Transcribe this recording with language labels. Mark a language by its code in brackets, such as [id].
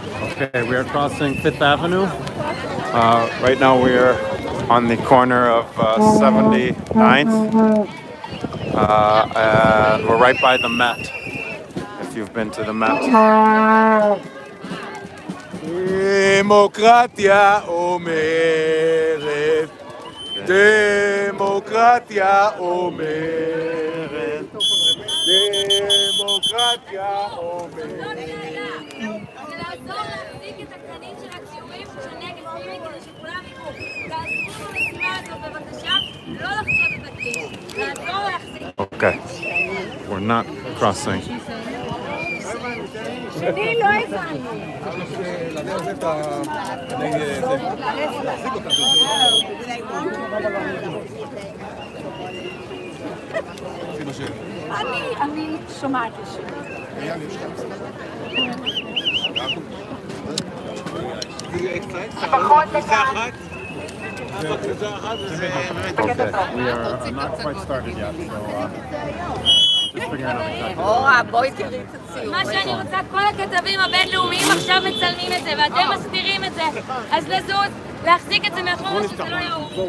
[en] Okay, we are crossing 5th Avenue. Right now we are on the corner of 79th. And we're right by the Met, if you've been to the Met. [he] Demokratia אומרת, דמוקרטיה אומרת, דמוקרטיה אומרת. זה לעזור להחזיק את הקטנים של הציורים שנגד פימי כדי שכולם יראו. תעזרו במשימה הזאת בבקשה, לא לחצות את הכביש. לעזור להחזיק. [en] Okay, we're not crossing. [he] שני לא הבנתי. אני שומעת לשם. [en] Okay, we are not quite started yet, so just figuring out exactly. [he] בואי תראי את הציור. מה שאני רוצה, כל הכתבים הבינלאומיים עכשיו מצלמים את זה, ואתם מסתירים את זה, אז לזוז, להחזיק את זה מאחורה שזה לא יראו.